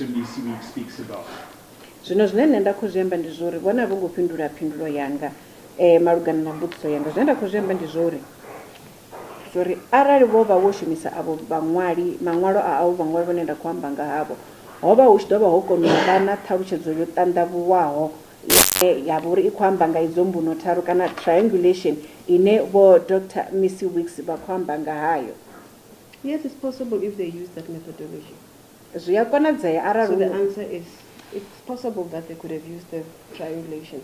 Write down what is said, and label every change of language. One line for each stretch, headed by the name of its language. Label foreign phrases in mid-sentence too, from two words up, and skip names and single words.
English: Mphephu speaks about.
Venda: Zwino zwine nṋe nda khou zwi amba ndi zwori vhona vho ngo fhindula phindulo yanga malugana na mbudziso yanga. Zwine nda khou zwi amba ndi zwori arali vho vha wo shumisa avho vhaṅwali maṅwalo a avho vhaṅwali vhane nda khou amba nga havho hovha hu tshi ḓo vha ho kona u vha na ṱhalutshedzo yo ṱanḓavhuwaho ya vhori i khou amba nga idzo mbuno tharu kana triangulation ine vho Dr. Mphephu vha khou amba nga hayo.
English: Yes, it's possible if they use that methodology.
Venda: Zwi a konadzea
English: So
Venda: arali
English: the answer is, it's possible that they could have used the triangulation.